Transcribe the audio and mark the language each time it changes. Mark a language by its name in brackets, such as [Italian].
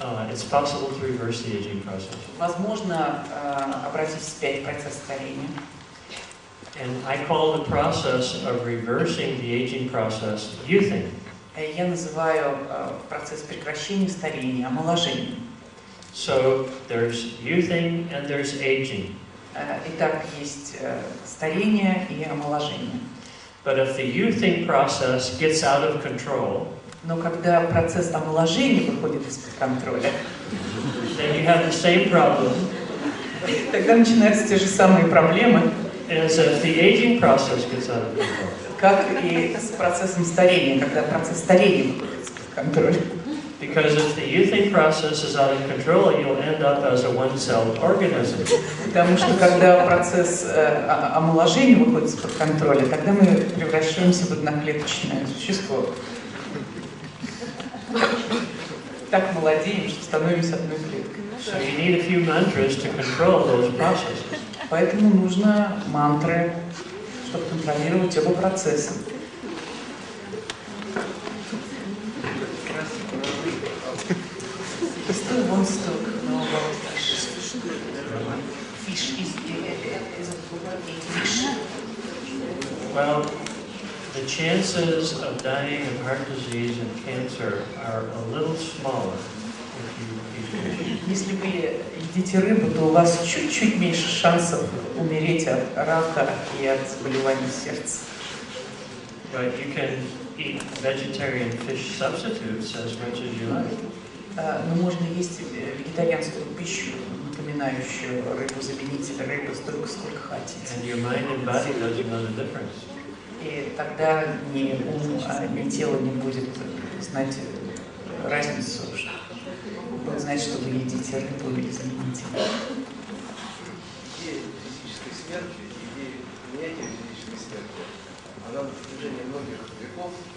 [English] It's possible to reverse the aging process. [Russian] Возможно обратить вспять процесс старения. [English] And I call the process of reversing the aging process youthing. [Russian] Я называю процесс прекращения старения омоложением. [English] So there's youthing and there's aging. [Russian] Итак, есть старение и омоложение. [English] But if the youthing process gets out of control, [Russian] но когда процесс омоложения выходит из-под контроля, [English] then you have the same problem. [Russian] Тогда начинаются те же самые проблемы, [English] as if the aging process gets out of control. [Russian] Как и с процессом старения, когда процесс старения выходит из-под контроля. [English] Because if the youthing process is out of control, you'll end up as a one-celled organism. [Russian] Потому что когда процесс омоложения выходит из-под контроля, тогда мы превращаемся в одноклеточное существо. так молодеем, что становимся одной клеткой. [English] So you need a few mantras to control those processes. [Russian] Поэтому нужно мантры, чтобы контролировать оба процесса. [English] Still wants to know about fish. Is fish. Well, the chances of dying of heart disease and cancer are a little smaller if you eat fish. [Russian] Если вы едите рыбу, то у вас чуть-чуть меньше шансов умереть от рака и от заболеваний сердца. [English] But you can eat vegetarian fish substitutes as much as you like. [Russian] Но можно есть вегетарианскую пищу, напоминающую рыбу-заменитель рыбы, столько, сколько хотите. [English] And your mind and body doesn't know the difference. [Russian] И тогда ни ум, ни тело не будет знать разницу. Будет знать, что вы едите рыбу или заменитель. Идея физической смерти, идея принятия физической смерти, она на протяжении многих веков